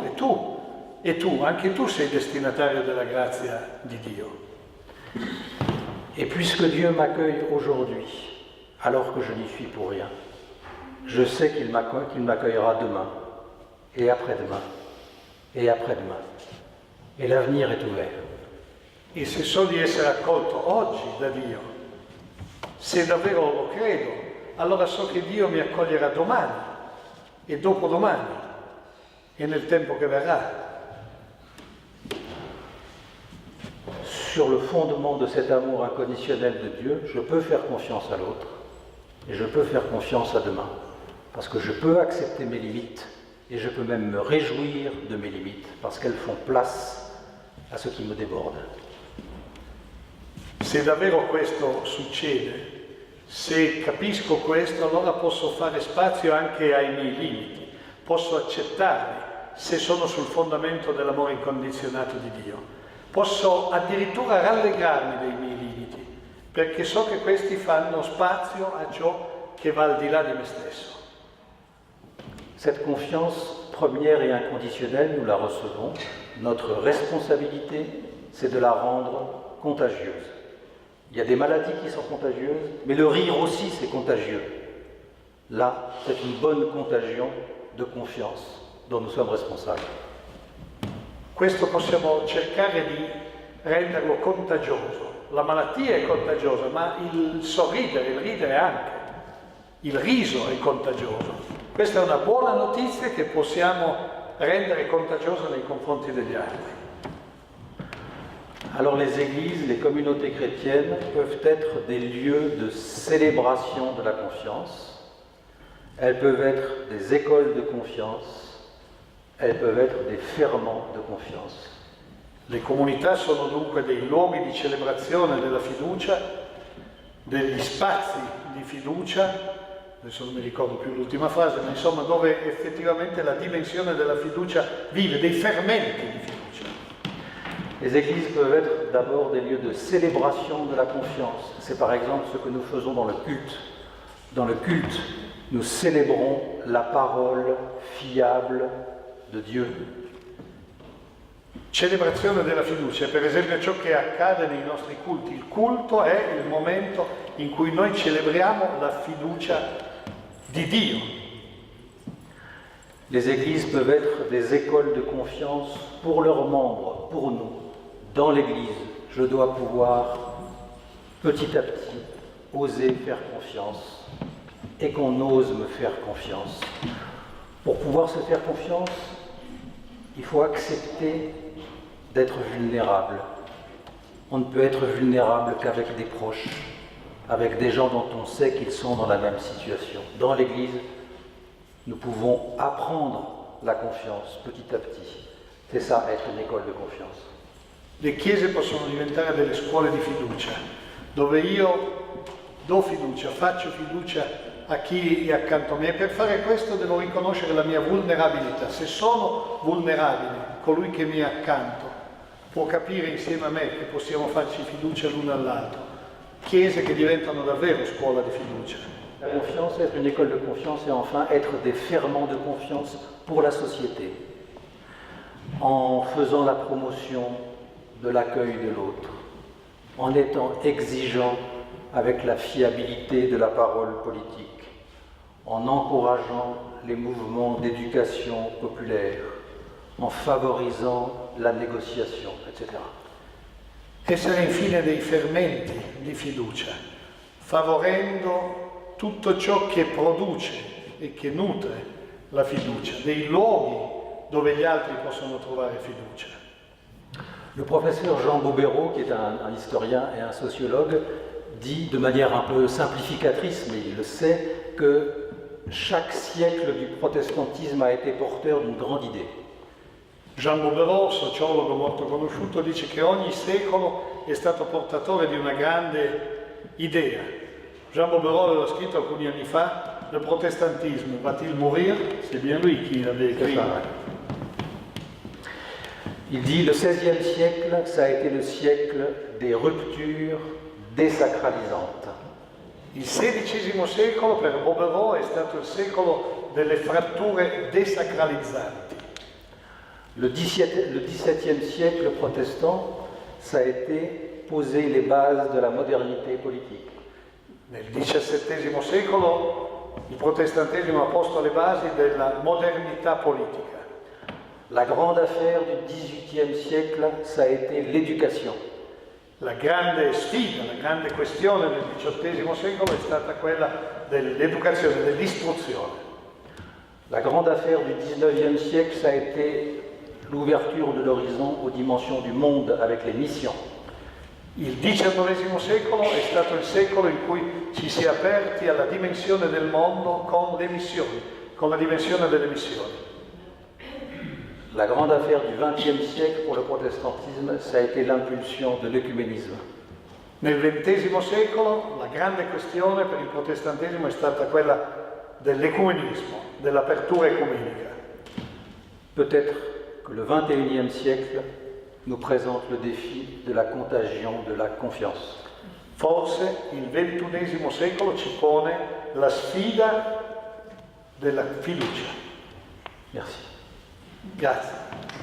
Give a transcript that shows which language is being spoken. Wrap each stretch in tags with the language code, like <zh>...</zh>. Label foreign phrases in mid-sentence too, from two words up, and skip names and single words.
<it>E tu, anche tu sei destinatario della grazia di Dio.</it> <fr>Et puisque Dieu m'accueille aujourd'hui, alors que je n'y suis pour rien, je sais qu'il m'accueillera demain, et après-demain, et après-demain. Et l'avenir est ouvert.</fr> <it>E se so di essere accolto oggi da Dio, se davvero lo credo, allora so che Dio mi accoglierà domani e dopodomani e nel tempo che verrà.</it> <fr>Sur le fondement de cet amour inconditionnel de Dieu, je peux faire confiance à l'autre et je peux faire confiance à demain. Parce que je peux accepter mes limites et je peux même me réjouir de mes limites parce qu'elles font place à ce qui me déborde.</fr> <it>Se davvero questo succede, se capisco questo, allora posso fare spazio anche ai miei limiti, posso accettarli se sono sul fondamento dell'amore incondizionato di Dio. Posso addirittura rallegrarmi dei miei limiti, perché so che questi fanno spazio a ciò che va al di là di me stesso.</it> <fr>Cette confiance première et inconditionnelle, nous la recevons. Notre responsabilité, c'est de la rendre contagieuse. Il y a des maladies qui sont contagieuses, mais le rire aussi c'est contagieux. Là, c'est une bonne contagion de confiance dont nous sommes responsables.</fr> <it>Questo possiamo cercare di renderlo contagioso. La malattia è contagiosa, ma il sorridere, il ridere anche. Il riso è contagioso. Questa è una buona notizia che possiamo rendere contagiosa nei confronti degli altri.</it> <fr>Alors les églises, les communautés chrétiennes peuvent être des lieux de célébration de la confiance. Elles peuvent être des écoles de confiance. Elles peuvent être des ferments de confiance.</fr> <it>Le comunità sono dunque dei luoghi di celebrazione della fiducia, degli spazi di fiducia, adesso non mi ricordo più l'ultima frase, ma insomma dove effettivamente la dimensione della fiducia vive, dei fermenti di fiducia.</it> <fr>Les églises peuvent être d'abord des lieux de célébration de la confiance. C'est par exemple ce que nous faisons dans le culte. Dans le culte, nous célébrons la parole fiable de Dieu.</fr> <it>Celebrazione della fiducia, per esempio ciò che accade nei nostri culti. Il culto è il momento in cui noi celebriamo la fiducia di Dio.</it> <fr>Les églises peuvent être des écoles de confiance pour leurs membres, pour nous. Dans l'église, je dois pouvoir petit à petit oser faire confiance et qu'on ose me faire confiance. Pour pouvoir se faire confiance, il faut accepter d'être vulnérable. On ne peut être vulnérable qu'avec des proches, avec des gens dont on sait qu'ils sont dans la même situation. Dans l'Église, nous pouvons apprendre la confiance petit à petit. C'est ça, être une école de confiance.</fr> <it>Le chiese possono diventare delle scuole di fiducia, dove io do fiducia, faccio fiducia a chi è accanto a me. E per fare questo devo riconoscere la mia vulnerabilità. Se sono vulnerabile, colui che mi è accanto può capire insieme a me che possiamo farci fiducia l'uno all'altro. Chiese che diventano davvero scuola di fiducia.</it> <fr>La confiance, être une école de confiance et enfin être des ferments de confiance pour la société, en faisant la promotion de l'accueil de l'autre, en étant exigeant avec la fiabilité de la parole politique, en encourageant les mouvements d'éducation populaire, en favorisant la négociation, etc.</fr> <it>Essere infine dei fermenti di fiducia, favorendo tutto ciò che produce e che nutre la fiducia, dei luoghi dove gli altri possono trovare fiducia.</it> <fr>Le professeur Jean Bobéro, qui est un historien et un sociologue, dit de manière un peu simplificatrice, mais il le sait, que chaque siècle du protestantisme a été porteur d'une grande idée.</fr> <it>Jean Bobéro, sociologo molto conosciuto, dice che ogni secolo è stato portatore di una grande idea. Jean Bobéro aveva scritto alcuni anni fa:</it> <fr>le protestantisme va-t-il mourir? C'est bien lui qui l'avait écrit. Il dit le XVIe siècle, ça a été le siècle des ruptures désacralisantes.</fr> <it>Il XVI secolo per Bobéro è stato il secolo delle fratture desacralizzanti.</it> <fr>Le XVIIe siècle protestant, ça a été poser les bases de la modernité politique.</fr> <it>Nel XVII secolo il protestantesimo ha posto le basi della modernità politica.</it> <fr>La grande affaire du XVIIIe siècle, ça a été l'éducation.</fr> <it>La grande sfida, la grande questione del XVIII secolo è stata quella dell'educazione, dell'istruzione.</it> <fr>La grande affaire du XIXe siècle, ça a été l'ouverture de l'horizon aux dimensions du monde avec les missions.</fr> <it>Il XIX secolo è stato il secolo in cui ci si è aperti alla dimensione del mondo con le missioni, con la dimensione delle missioni.</it> <fr>La grande affaire du XXe siècle pour le protestantisme, ça a été l'impulsion de l'œcuménisme.</fr> <it>Nel XX secolo la grande questione per il protestantesimo è stata quella dell'ecumenismo, dell'apertura ecumenica.</it> <fr>Peut-être que le XXIe siècle nous présente le défi de la contagion de la confiance.</fr> <it>Forse il XXI secolo ci pone la sfida della fiducia.</it> <fr>Merci.</fr> <it>Grazie.</it>